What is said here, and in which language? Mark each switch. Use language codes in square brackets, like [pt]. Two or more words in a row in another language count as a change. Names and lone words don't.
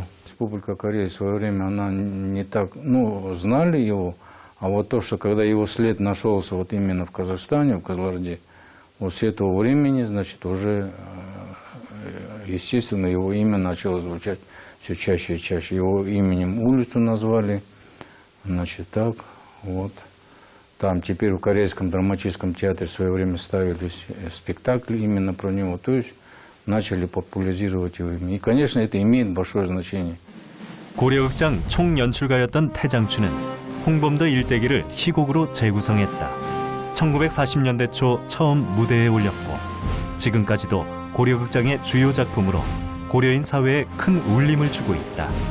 [ru] Республика Корея в свое время, она не так, ну, знали его, а вот то, что когда его след нашелся вот именно в Казахстане, в Кызылорде, вот с этого времени, значит, уже, естественно, его имя начало звучать все чаще и чаще. Его именем улицу назвали, значит, так, вот. Там теперь в Корейском драматическом театре в свое время ставились спектакли именно про него, то есть начали популяризировать его имя. И, конечно, это имеет большое значение. [ko] 고려극장 총연출가였던 태장춘은 홍범도 일대기를 희곡으로 재구성했다. 1940년대 초 처음 무대에 올렸고 지금까지도 고려극장의 주요 작품으로 고려인 사회에 큰 울림을 주고 있다.